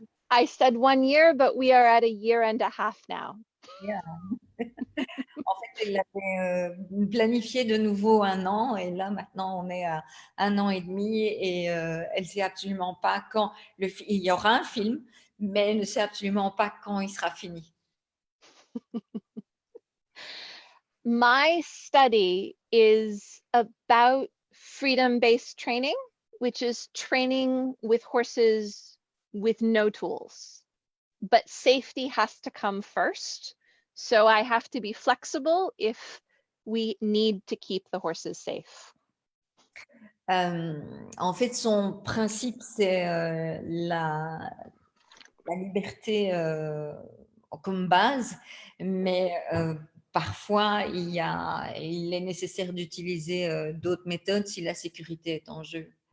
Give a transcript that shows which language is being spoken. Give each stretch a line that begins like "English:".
English: I said 1 year, but we are at a year and a half now. Yeah.
French: En fait, elle avait planifié de nouveau 1 an et là maintenant on est à 1 an et demi et elle sait absolument pas quand il y aura un film, mais elle ne sait absolument pas quand il sera fini.
English: My study is about freedom-based training, which is training with horses with no tools. But safety has to come first. So I have to be flexible if we need to keep the horses safe.
French: En fait, son principe, c'est la liberté comme base, mais parfois, il est nécessaire d'utiliser d'autres méthodes si la sécurité est en jeu.